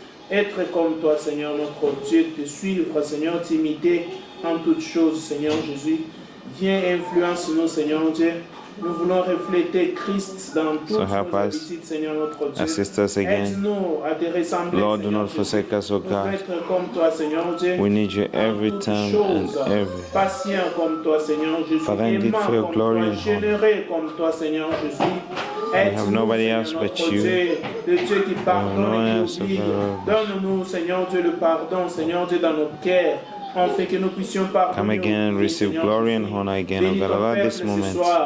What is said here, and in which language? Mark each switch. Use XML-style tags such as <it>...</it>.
<fr>Être comme toi, Seigneur, notre Dieu, te suivre, Seigneur, t'imiter en toutes choses, Seigneur Jésus. Viens, influence-nous, Seigneur Dieu. Nous voulons refléter Christ dans toutes nos habitudes, Seigneur notre Dieu.</fr> <en>Assist us again.</en> <fr>Aide-nous à te ressembler,</fr> <en>Lord, do not forsake us, O God.</en> <fr>être comme toi, Seigneur Dieu.</fr> <en>We need you every time and every.</en> <fr>Patient comme toi, Seigneur Jésus.</fr> <en>Father, indeed, for your glory and honor.</en> <fr>Généreux comme toi, Seigneur Jésus.</fr> <en>We have nobody else but you.</en> <fr>Le Dieu qui pardonne et qui oublie. Donne-nous, Seigneur Dieu, le pardon, Seigneur Dieu, dans nos cœurs. Afin que nous puissions pardonner.</fr> <en>Come again and receive glory and honor again, O God. Allow this moment</en>